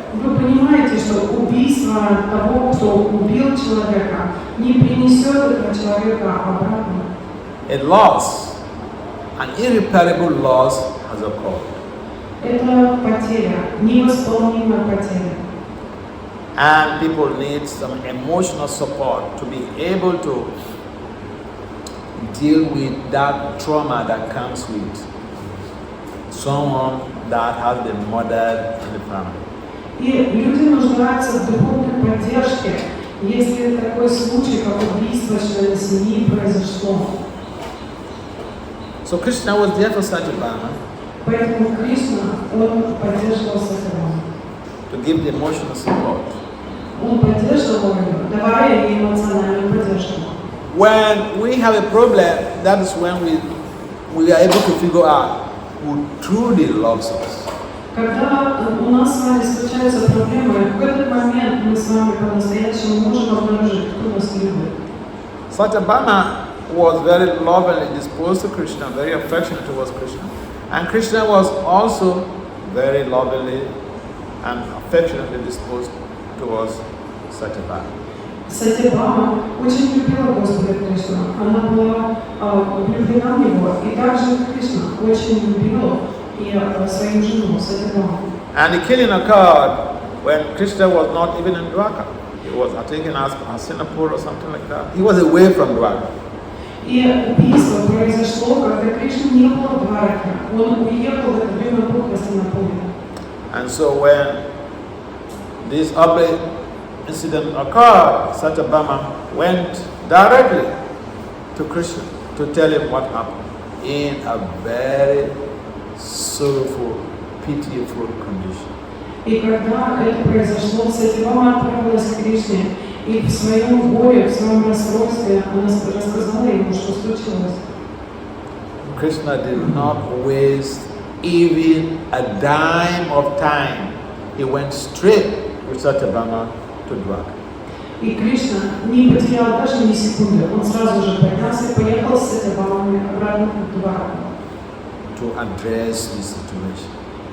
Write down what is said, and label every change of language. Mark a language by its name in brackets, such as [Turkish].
[Russian] Вы понимаете, что убийство того, кто убил человека, не принесет этого человека обратно. [English] A loss, an irreparable loss has occurred. [Russian] Это потеря, невосполнимая потеря. [English] And people need some emotional support to be able to deal with that trauma that comes with someone that has been murdered in the family. [Russian] И люди нуждаются в духовной поддержке, если такой случай, как убийство члена семьи, произошло. [English] So Krishna was there for Satyabhama. [Russian] Поэтому Кришна, он поддерживал Сатябхаму. [English] To give the emotional support. [Russian] Он поддерживал ее, давая ей эмоциональную поддержку. [English] When we have a problem, that is when we are able to figure out who truly loves us. [Russian] Когда у нас с вами случаются проблемы, в этот момент мы с вами по-настоящему можем обнаружить, кто нас любит. [English] Satyabhama was very lovingly disposed to Krishna, very affectionate towards Krishna. And Krishna was also very lovingly and affectionately disposed towards Satyabhama. [Russian] Сатябхама очень любила Господа Кришну. Она была влюблена в него, и также Кришна очень любила и свою жену Сатябхаму. [English] And the killing occurred when Krishna was not even in Dwarka. He was, I think, in Hastinapur or something like that. He was away from Dwarka. [Russian] И убийство произошло, когда Кришна не было в Двараке. Он уехал в это время в Хастинапуре. [English] And so when this ugly incident occurred, Satyabhama went directly to Krishna to tell him what happened in a very sorrowful, pitiable condition. [Russian] И когда это произошло, Сатябхама отправилась к Кришне, и в своем горе, в своем расстройстве она рассказала ему, что случилось. [English] Krishna did not waste even a dime of time. He went straight with Satyabhama to Dwarka. [Russian] И Кришна не потерял даже ни секунды. Он сразу же поднялся и поехал с Сатябхамой обратно в Двараку. [English] To address the situation.